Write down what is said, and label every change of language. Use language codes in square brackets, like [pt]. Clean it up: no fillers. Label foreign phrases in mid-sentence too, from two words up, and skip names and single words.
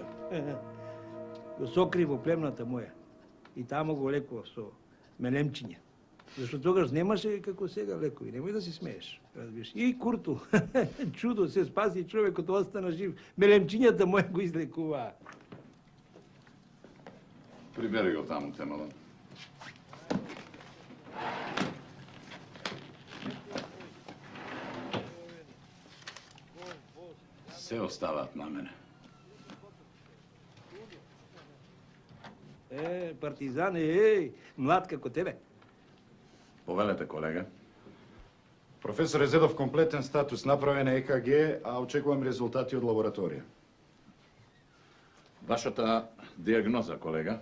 [mk] Го сокри во племната моја и тамо го лекував со мелемчиња. Зашто тогаш немаше како сега лекови, немој да се смееш, разбираш. И Курту, чудо, се спаси човекот, остана жив. Мелемчињата моја го излекуваа. Прибери го таму, Темалон. Све остават на мене. Партизан, млад како тебе. Повелете, колега. Професор Зедов, комплетен статус, направен е ЕКГ, а очекувам резултати од лабораторија. Вашата диагноза, колега?